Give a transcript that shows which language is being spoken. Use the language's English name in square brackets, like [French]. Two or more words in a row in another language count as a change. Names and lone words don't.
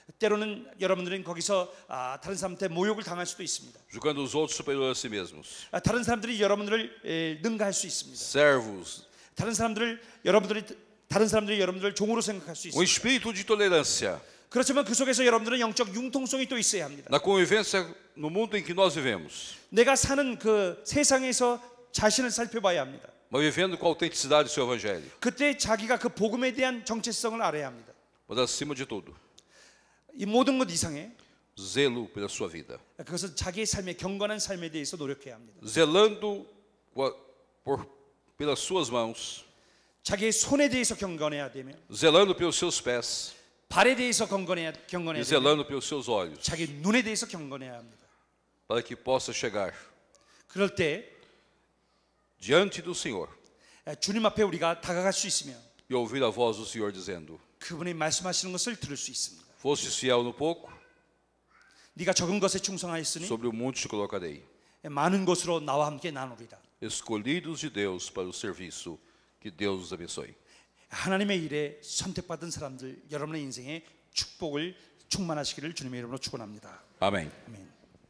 [Korean] 때로는 여러분들은 거기서 다른 사람한테 모욕을 당할 수도 있습니다. [Portuguese] julgando os outros superiores a si mesmos. [Korean] 다른 사람들이 여러분들을 능가할 수 있습니다. [Portuguese] Servos, [Korean] 다른 사람들이 여러분들을 종으로 생각할 수 um 있습니다. [Portuguese] espírito de tolerância. [Korean] 그렇지만 그 속에서 여러분들은 영적 융통성이 또 있어야 합니다. [Portuguese] Na convivência no mundo em que nós vivemos, [Korean] 내가 사는 그 세상에서 자신을 살펴봐야 합니다. [Portuguese] mas vivendo com a autenticidade do seu evangelho. [Korean] 그때 자기가 그 복음에 대한 정체성을 알아야 합니다. [Portuguese] Mas acima de tudo, [Korean] 이 모든 것 이상에 [Portuguese] zelo pela sua vida. [Korean] 그것은 자기의 삶의 경건한 삶에 대해서 노력해야 합니다. [Portuguese] Zelando pelas suas mãos, [Korean] 자기의 손에 대해서 경건해야 되며 [Portuguese] zelando pelos seus pés [Korean] 발에 대해서 경건해야 [Portuguese] e [Korean] 되며 [Portuguese] zelando pelos seus olhos, [Korean] 자기 눈에 대해서 경건해야 합니다. [Portuguese] para que possa chegar [Korean] 그럴 때 [Portuguese] diante do Senhor [Korean] 주님 앞에 우리가 다가갈 수 있으며 [Portuguese] e ouvir a voz do Senhor dizendo: [Korean] 그분이 말씀하시는 것을 들을 수 있습니다. [Portuguese] Fostes fiel no pouco, [Korean] 네가 적은 것에 충성하였으니 [Portuguese] sobre o monte te colocarei. [Korean] 많은 것으로 나와 함께 나누리라. [Portuguese] Escolhidos de Deus para o serviço, que Deus os abençoe. [Korean] 하나님의 일에 선택받은 사람들 여러분의 인생에 축복을 충만하시기를 주님의 이름으로 축원합니다. [Portuguese] Amém. [Korean] 아멘.